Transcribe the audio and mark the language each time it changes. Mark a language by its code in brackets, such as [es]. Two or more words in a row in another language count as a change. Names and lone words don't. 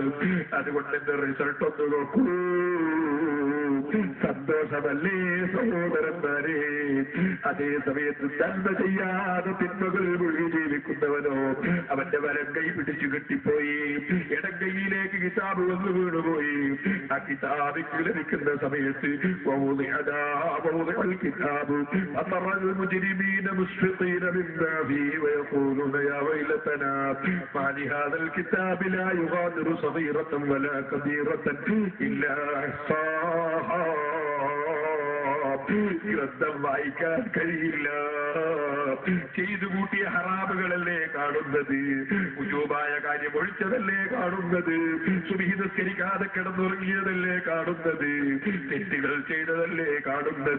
[ml] അതുകൊണ്ട് എന്റെ റിസൾട്ട് ഒന്ന് നോക്കൂ. സന്തോഷമല്ലേ സഹോദരന്മാരെ? അതേ സമയത്ത് നന്മ ചെയ്യാതെ തിന്മകൾ മുഴുകി ജീവിക്കുന്നവനോ അവന്റെ വലം കൈ പിടിച്ചു കെട്ടിപ്പോയി, ഇടം കൈയിലേക്ക് കിതാബ് വന്ന് വീണുപോയി. ആ കിതാബിക്ക് ലഭിക്കുന്ന സമയത്ത് [ar] الكتاب أمر المجرمين مشفقين مما فيه ويقولون يا ويلتنا ما لهذا الكتاب لا يغادر صغيرة ولا كبيرة إلا أحصاها. [ml] ഗ്രന്ഥം വായിക്കാൻ കഴിയില്ല. ചെയ്തു കൂട്ടിയ ഹറാമുകളല്ലേ കാണുന്നത്, ഉജൂബായ കാര്യം ഒഴിച്ചതല്ലേ കാണുന്നത്, സുബ്ഹി നിസ്കരിക്കാതെ കിടന്നുറങ്ങിയതല്ലേ കാണുന്നത്, തെറ്റുകൾ ചെയ്തതല്ലേ കാണുന്നത്.